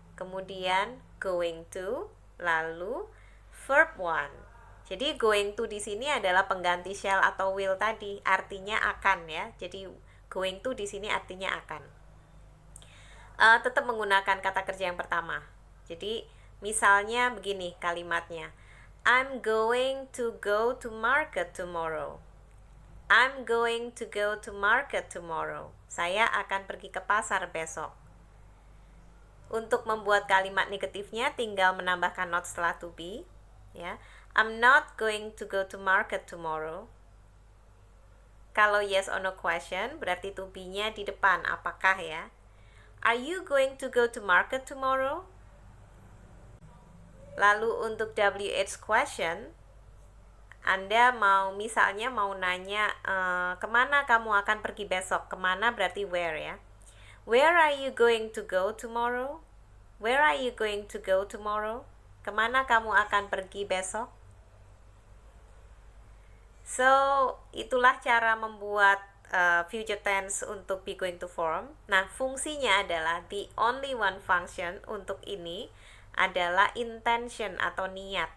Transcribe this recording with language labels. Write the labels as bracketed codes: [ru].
[id] Kemudian going to, lalu verb one. Jadi going to di sini adalah pengganti shall atau will tadi, artinya akan ya. Jadi going to di sini artinya akan. Tetap menggunakan kata kerja yang pertama. Jadi misalnya begini kalimatnya. [en] I'm going to go to market tomorrow. I'm going to go to market tomorrow. [id] Saya akan pergi ke pasar besok. Untuk membuat kalimat negatifnya tinggal menambahkan not setelah to be ya. [en] I'm not going to go to market tomorrow. [id] Kalau yes or no question berarti to be-nya di depan, apakah ya. [en] Are you going to go to market tomorrow? [id] Lalu untuk WH question, Anda misalnya mau nanya kemana kamu akan pergi besok. Kemana berarti where ya. [en] Where are you going to go tomorrow? Where are you going to go tomorrow? [id] Kemana kamu akan pergi besok? So, itulah cara membuat future tense untuk be going to form. Nah, fungsinya adalah [en] the only one function [id] untuk ini adalah intention atau niat.